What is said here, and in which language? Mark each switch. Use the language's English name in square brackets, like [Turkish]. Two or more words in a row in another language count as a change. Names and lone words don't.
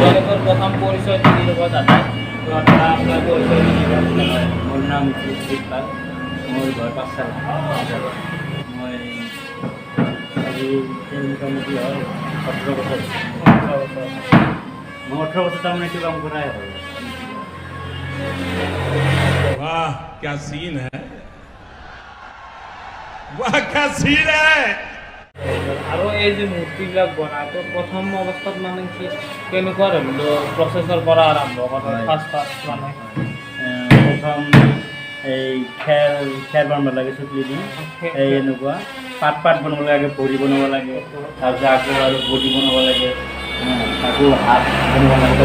[Assamese] প্ৰথম পৰিচয় দি দিব দাদা। দাদা আপোনাৰ পৰিচয় দি দিব। মোৰ নাম সুজিত পাল, মোৰ ঘৰ পাঠশালা। মই আজি মোটামুটি হয় 18 বছৰ। মই 18 বছৰ তাৰমানে এইটো কাম কৰাই হ'ল। [Hindi] वाह क्या सीन है, वाह क्या सीन है। [Assamese] আৰু এই যে মূৰ্তিবিলাক বনাই, তো প্ৰথম অৱস্থাত মানে কি কেনেকুৱা ধৰণৰ প্ৰচেছৰ পৰা আৰম্ভ কৰে? ফাৰ্ষ্ট মানে প্ৰথম এই খেৰ বনাব লাগে, চুটলি দি এই এনেকুৱা পাত বনাব লাগে, ভৰি বনাব লাগে, তাৰপিছত আকৌ আৰু বডি বনাব লাগে, আকৌ হাত বনাব লাগে।